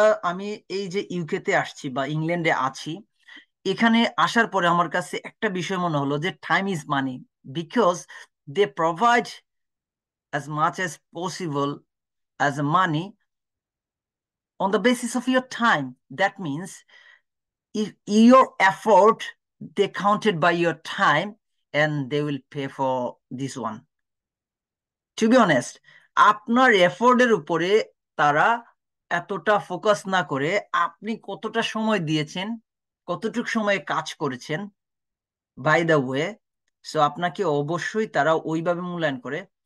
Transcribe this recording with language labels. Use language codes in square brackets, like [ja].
[bn] আমি এই যে ইউকেতে আসছি বা ইংল্যান্ডে আছি, এখানে আসার পরে আমার কাছে একটা বিষয় মনে হলো যে [en] Time is money, because they provide as much as possible as money on the basis of your time. That means if your effort, they counted by your time and they will pay for this one. To be honest, [bn] আপনার এফোর্টের উপরে তারা এতটা focus না করে আপনি কতটা সময় দিয়েছেন, কতটুকু সময়ে কাজ করেছেন, বাই দ্য ওয়ে, সো আপনাকে অবশ্যই তারা ওইভাবে মূল্যায়ন করে।